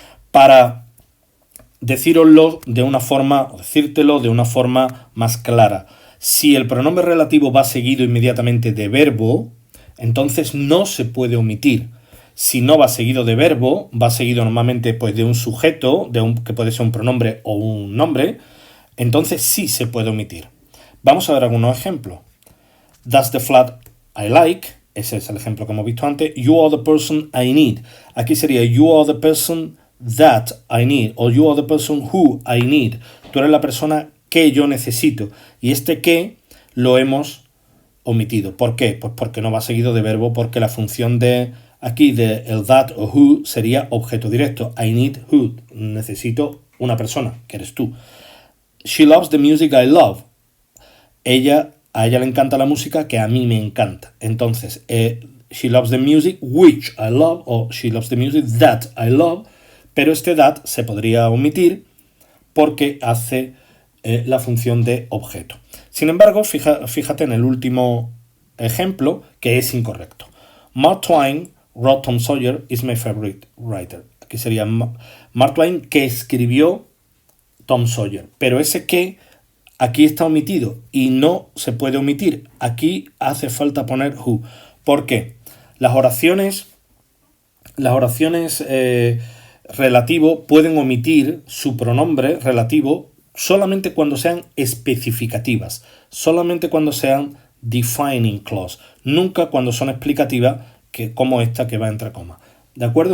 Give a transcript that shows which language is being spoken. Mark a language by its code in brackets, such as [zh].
[es] Para decíroslo de una forma, o decírtelo de una forma más clara, si el pronombre relativo va seguido inmediatamente de verbo, entonces no se puede omitir. Si no va seguido de verbo, va seguido normalmente pues, de un sujeto, que puede ser un pronombre o un nombre, entonces sí se puede omitir. Vamos a ver algunos ejemplos. [en] That's the flat I like. [es] Ese es el ejemplo que hemos visto antes. [en] You are the person I need. [es] Aquí sería [en] you are the person that I need. O you are the person who I need. [es] Tú eres la persona que yo necesito. Y este que lo hemos omitido. ¿Por qué? Pues porque no va seguido de verbo, porque la función de aquí de el that o who sería objeto directo. [en] I need who. [es] Necesito una persona, que eres tú. [en] She loves the music I love. [es] A ella le encanta la música que a mí me encanta. [en] Entonces, she loves the music which I love, o she loves the music that I love, [es] pero este that se podría omitir porque hace la función de objeto. Sin embargo, fíjate en el último ejemplo que es incorrecto. [en] Mark Twain wrote Tom Sawyer is my favorite writer. [es] Aquí sería Mark Twain que escribió Tom Sawyer, pero ese que aquí está omitido y no se puede omitir. Aquí hace falta poner who. ¿Por qué? Las oraciones relativo pueden omitir su pronombre relativo solamente cuando sean especificativas, solamente cuando sean defining clause, nunca cuando son explicativas, como esta que va entre comas. ¿De acuerdo?